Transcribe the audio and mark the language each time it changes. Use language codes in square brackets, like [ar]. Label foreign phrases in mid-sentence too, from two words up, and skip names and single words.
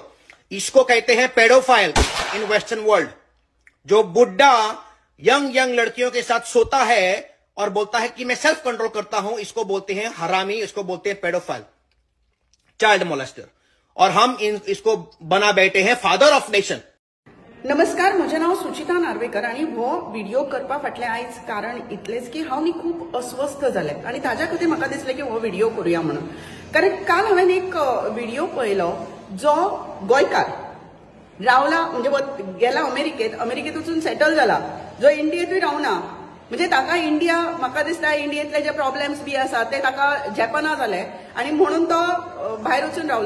[hi] इसको कहते हैं [en] pedophile in western world. [hi] जो बुढ़ा यंग लड़कियों के साथ सोता है और बोलता है कि मैं [en] self control [hi] करता हूं, इसको बोलते हैं हरामी, इसको बोलते हैं पेडोफाइल, [en] child molester. [hi] और हम इसको बना बैठे हैं [en] father of nation. [kok] नमस्कार, म्हजें नाव सुचिता नार्वेकर आणि हो व्हिडिओ करपा फाटलें आयज कारण इतलेंच की हांव न्ही खूब अस्वस्थ जालें आणि ताज्या खातीर म्हाका दिसलें की हो व्हिडिओ करूया म्हणून। कारण काल हांवें एक व्हिडिओ पळयलो जो गोंयकार रावला म्हणजे गेला अमेरिकेत वचून सेटल जाला, जो इंडियेतूय रावना, म्हणजे ताका इंडिया, म्हाका दिसता इंडियेतले जे प्रॉब्लेम्स बी आसा ते ताका झेपना जाले आणि म्हणून तो भायर वचून रावलो।